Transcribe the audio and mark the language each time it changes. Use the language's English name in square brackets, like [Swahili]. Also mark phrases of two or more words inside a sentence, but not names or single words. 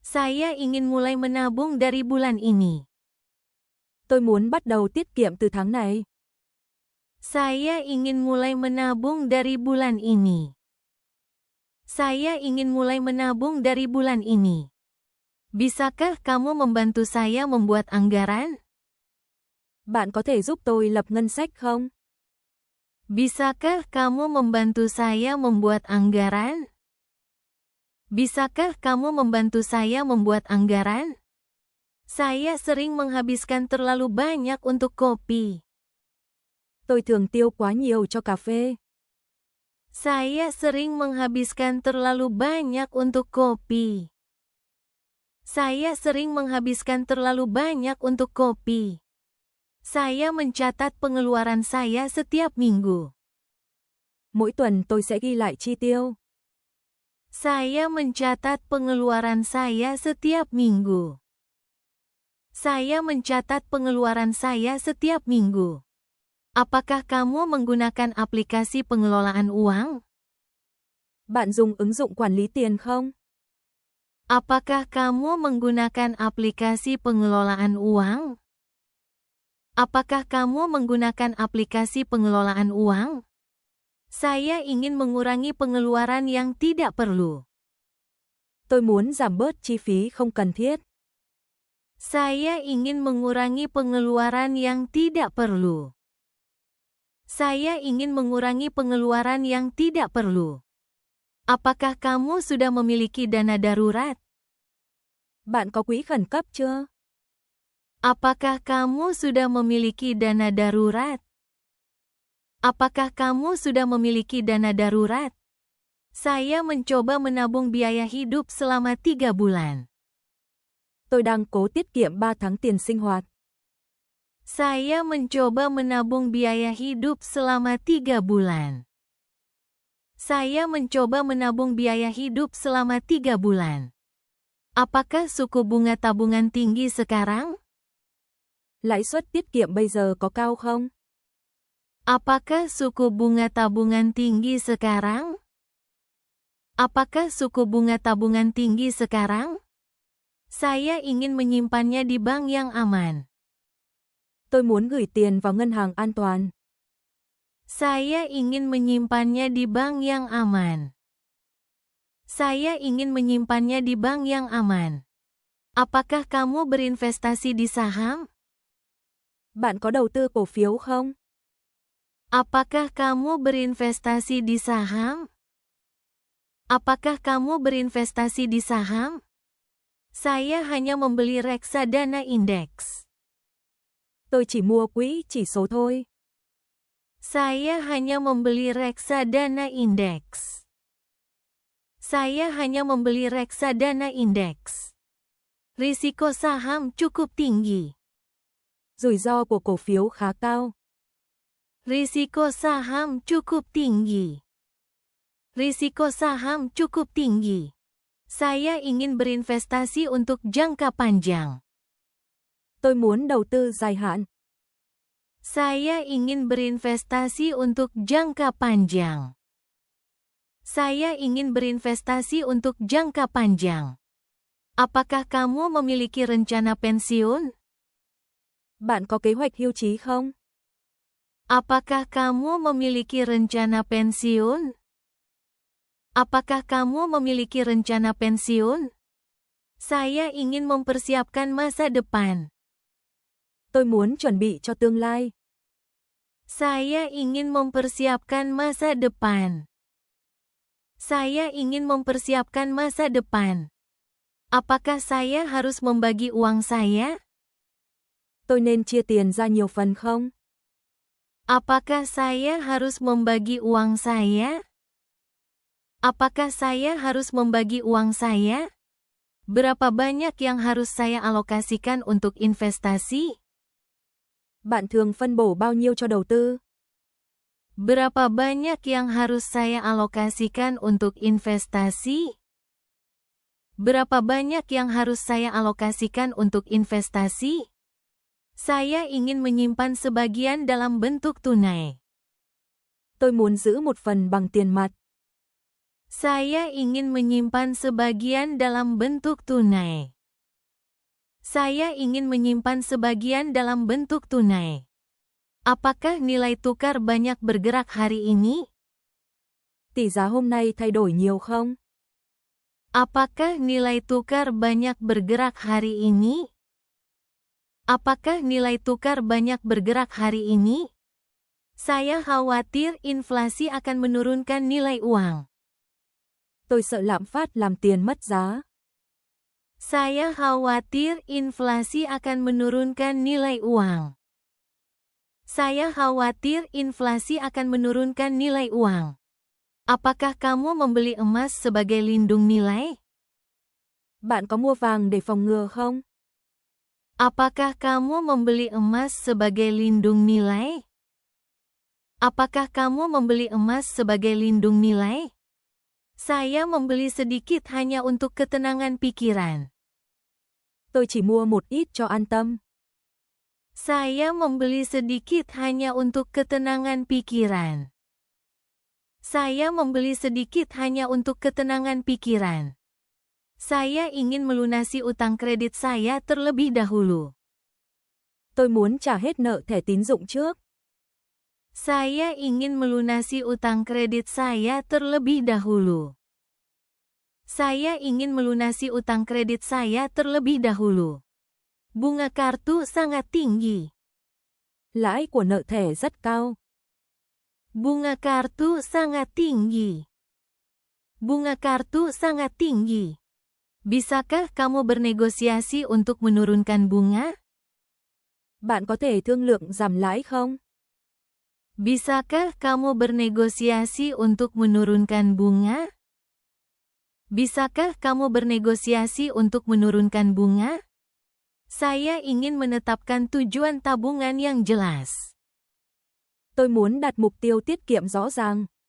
[Indonesian] Saya ingin mulai menabung dari bulan ini. [Vietnamese] Tôi muốn bắt đầu tiết kiệm từ tháng này. [Indonesian] Saya ingin mulai menabung dari bulan ini. Saya ingin mulai menabung dari bulan ini. Bisakah kamu membantu saya membuat anggaran? [Vietnamese] Bạn có thể giúp tôi lập ngân sách không? [Indonesian] Bisakah kamu membantu saya membuat anggaran? Bisakah kamu membantu saya membuat anggaran? Saya sering menghabiskan terlalu banyak untuk kopi. [Vietnamese] Tôi thường tiêu quá nhiều cho cà phê. [Indonesian] Saya sering menghabiskan terlalu banyak untuk kopi. Saya sering menghabiskan terlalu banyak untuk kopi. Saya mencatat pengeluaran saya setiap minggu. [Vietnamese] Mỗi tuần tôi sẽ ghi lại chi tiêu. [Indonesian] Saya mencatat pengeluaran saya setiap minggu. Saya mencatat pengeluaran saya setiap minggu. Apakah kamu menggunakan aplikasi pengelolaan uang? [Vietnamese] Bạn dùng ứng dụng quản lý tiền không? [Indonesian] Apakah kamu menggunakan aplikasi pengelolaan uang? Apakah kamu menggunakan aplikasi pengelolaan uang? Saya ingin mengurangi pengeluaran yang tidak perlu. [Vietnamese] Tôi muốn giảm bớt chi phí không cần thiết. [Indonesian] Saya ingin mengurangi pengeluaran yang tidak perlu. Saya ingin mengurangi pengeluaran yang tidak perlu. Apakah kamu sudah memiliki dana darurat? [Vietnamese] Bạn có quỹ khẩn cấp chưa? [Indonesian] Apakah kamu sudah memiliki dana darurat? Apakah kamu sudah memiliki dana darurat? Saya mencoba menabung biaya hidup selama 3 bulan. [Vietnamese] Tôi đang cố tiết kiệm 3 tháng tiền sinh hoạt. [Indonesian] Saya mencoba menabung biaya hidup selama 3 bulan. Saya mencoba menabung biaya hidup selama 3 bulan. Apakah suku bunga tabungan tinggi sekarang? [Vietnamese] Lãi suất tiết kiệm bây giờ có cao không? [Indonesian] Apakah suku bunga tabungan tinggi sekarang? Apakah suku bunga tabungan tinggi sekarang? Saya ingin menyimpannya di bank yang aman. [Vietnamese] Tôi muốn gửi tiền vào ngân hàng an toàn. [Indonesian] Saya ingin menyimpannya di bank yang aman. Saya ingin menyimpannya di bank yang aman. Apakah kamu berinvestasi di saham? [Vietnamese] Bạn có đầu tư cổ phiếu không? [Indonesian] Apakah kamu berinvestasi di saham? Apakah kamu berinvestasi di saham? Saya hanya membeli reksadana indeks. [Vietnamese] Tôi chỉ mua quỹ chỉ số thôi. [Indonesian] Saya hanya membeli reksadana indeks. Saya hanya membeli reksadana indeks. Risiko saham cukup tinggi. [Vietnamese] Rủi ro của cổ phiếu khá cao. [Indonesian] Risiko saham cukup tinggi. Risiko saham cukup tinggi. Saya ingin berinvestasi untuk jangka panjang. [Vietnamese] Tôi muốn đầu tư dài hạn. [Indonesian] Saya ingin berinvestasi untuk jangka panjang. Saya ingin berinvestasi untuk jangka panjang. Apakah kamu memiliki rencana pensiun? [Vietnamese] Bạn có kế hoạch hưu trí không? [Indonesian] Apakah kamu memiliki rencana pensiun? Apakah kamu memiliki rencana pensiun? Saya ingin mempersiapkan masa depan. [Vietnamese] Tôi muốn chuẩn bị cho tương lai. [Indonesian] Saya ingin mempersiapkan masa depan. Saya ingin mempersiapkan masa depan. Apakah saya harus membagi uang saya? [Vietnamese] Tôi nên chia tiền ra nhiều phần không? [Indonesian] Apakah saya harus membagi uang saya? Apakah saya harus membagi uang saya? Berapa banyak yang harus saya alokasikan untuk investasi? [Vietnamese] Bạn thường phân bổ bao nhiêu cho đầu tư? [Indonesian] Berapa banyak yang harus saya alokasikan untuk investasi? Berapa banyak yang harus saya alokasikan untuk investasi? Saya ingin menyimpan sebagian dalam bentuk tunai. [Vietnamese] Tôi muốn giữ một phần bằng tiền mặt. [Indonesian] Saya ingin menyimpan sebagian dalam bentuk tunai. Saya ingin menyimpan sebagian dalam bentuk tunai. Apakah nilai tukar banyak bergerak hari ini? [Vietnamese] Tỷ giá hôm nay thay đổi nhiều không? [Indonesian] Apakah nilai tukar banyak bergerak hari ini? Apakah nilai tukar banyak bergerak hari ini? Saya khawatir inflasi akan menurunkan nilai uang. [Vietnamese] Tôi sợ lạm phát làm tiền mất giá. [Indonesian] Saya khawatir inflasi akan menurunkan nilai uang. Saya khawatir inflasi akan menurunkan nilai uang. Apakah kamu membeli emas sebagai lindung nilai? [Vietnamese] Bạn có mua vàng để phòng ngừa không? [Indonesian] Apakah kamu membeli emas sebagai lindung nilai? Apakah kamu membeli emas sebagai lindung nilai? Saya membeli sedikit hanya untuk ketenangan pikiran. [Vietnamese] Tôi chỉ mua một ít cho an tâm. [Indonesian] Saya membeli sedikit hanya untuk ketenangan pikiran. Saya membeli sedikit hanya untuk ketenangan pikiran. Saya ingin melunasi utang kredit saya terlebih dahulu. [Vietnamese] Tôi muốn trả hết nợ thẻ tín dụng trước. [Indonesian] Saya ingin melunasi utang kredit saya terlebih dahulu. Saya ingin melunasi utang kredit saya terlebih dahulu. Bunga kartu sangat tinggi. [Vietnamese] Lãi của nợ thẻ rất cao. [Indonesian] Bunga kartu sangat tinggi. Bunga kartu sangat tinggi. Bisakah kamu bernegosiasi untuk menurunkan bunga? [Vietnamese] Bạn có thể thương lượng giảm lãi không? [Indonesian] Bisakah kamu bernegosiasi untuk menurunkan bunga? Bisakah kamu bernegosiasi untuk menurunkan bunga? Saya ingin menetapkan tujuan tabungan yang jelas. [Vietnamese] Tôi muốn đặt mục tiêu tiết kiệm rõ ràng.